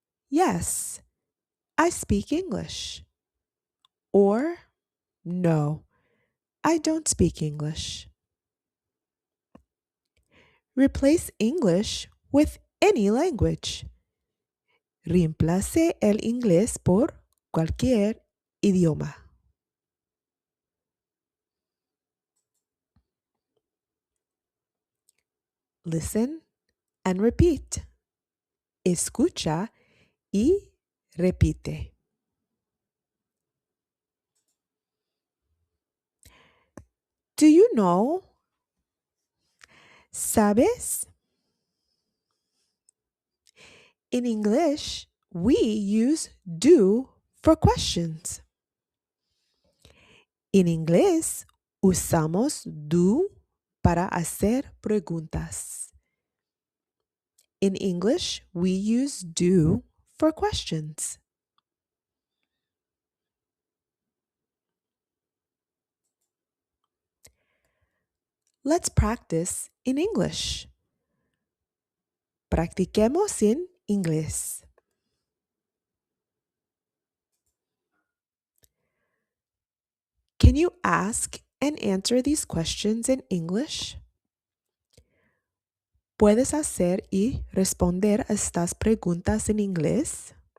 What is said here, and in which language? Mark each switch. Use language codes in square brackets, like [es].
[en] Yes, I speak English. Or no, I don't speak English. Replace English with any language. [es] Reemplace el inglés por cualquier idioma. [en] Listen and repeat. [es] Escucha y repite. [en] Do you know? [es] ¿Sabes? [en] In English, we use do for questions. [es] En inglés, usamos do para hacer preguntas. [en] In English, we use do for questions. Let's practice in English. [es] Practiquemos en inglés. [en] Can you ask and answer these questions in English? [es] ¿Puedes hacer y responder a estas preguntas en inglés?